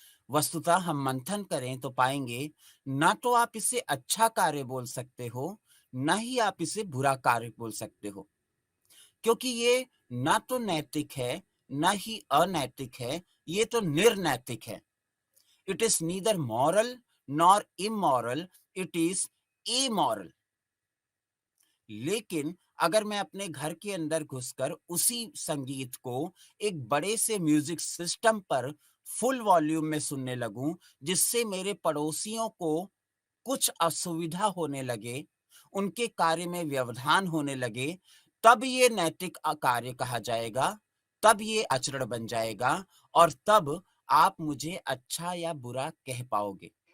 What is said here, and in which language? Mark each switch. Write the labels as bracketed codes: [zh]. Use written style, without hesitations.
[hi] वस्तुतः हम मंथन करें तो पाएंगे, ना तो आप इसे अच्छा कार्य बोल सकते हो, ना ही आप इसे बुरा कार्य बोल सकते हो, क्योंकि ये ना तो नैतिक है, ना ही अनैतिक है, ये तो निर्नैतिक है। [en] It is neither moral nor immoral, it is amoral. [hi] लेकिन अगर मैं अपने घर के अंदर घुसकर उसी संगीत को एक बड़े से म्यूजिक सिस्टम पर फुल वॉल्यूम में सुनने लगूं, जिससे मेरे पड़ोसियों को कुछ असुविधा होने लगे, उनके कार्य में व्यवधान होने लगे, तब ये नैतिक कार्य कहा जाएगा, तब ये आचरण बन जाएगा और तब आप मुझे अच्छा या बुरा कह पाओगे।